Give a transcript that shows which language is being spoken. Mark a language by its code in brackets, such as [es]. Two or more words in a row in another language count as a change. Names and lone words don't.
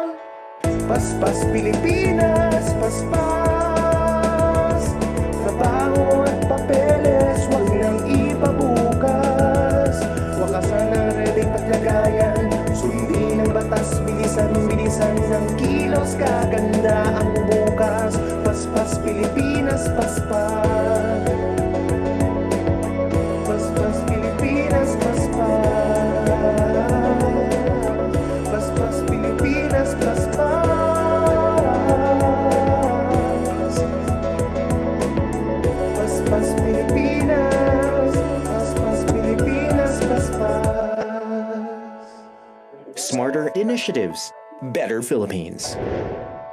[tl] Paspas Pilipinas, paspas. Trabaho at papeles, huwag nang ipabukas. Wakasan ng [en] red tape [tl] at lagayan. Sundin ang batas, bilisan ng kilos. Kaganda ang bukas. Paspas Pilipinas, paspas. Paspas Pilipinas, paspas. Paspas Pilipinas, paspas. Paspas Pilipinas, paspas Pilipinas, paspas. [en] Smarter initiatives, better Philippines.